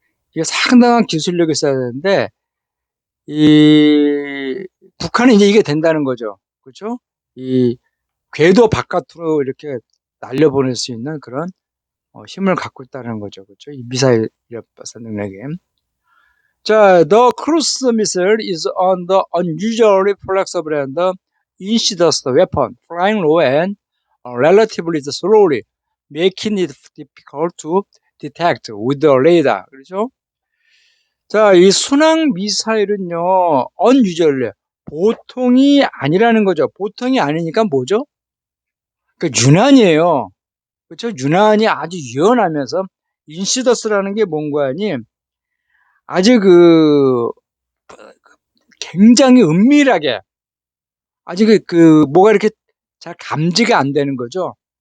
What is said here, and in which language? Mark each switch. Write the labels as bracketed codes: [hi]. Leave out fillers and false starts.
[ko] 이게 상당한 기술력이 있어야 되는데, 이, 북한은 이제 이게 된다는 거죠. 그렇죠? 이 궤도 바깥으로 이렇게 날려보낼 수 있는 그런 힘을 갖고 있다는 거죠. 그렇죠? 이 미사일 능력에. [en] 자, the cruise missile is on the unusually flexible and insidious weapon, flying low and relatively slowly, making it difficult to detect with the radar. [ko] 그렇죠? 자, 이 순항 미사일은요, unusually 보통이 아니라는 거죠. 보통이 아니니까 뭐죠? 그 유난이에요. 그렇죠? 유난히 아주 유연하면서 인시더스라는 게 뭔가 하니 아주 굉장히 은밀하게 아주 뭐가 이렇게 잘 감지가 안 되는 거죠.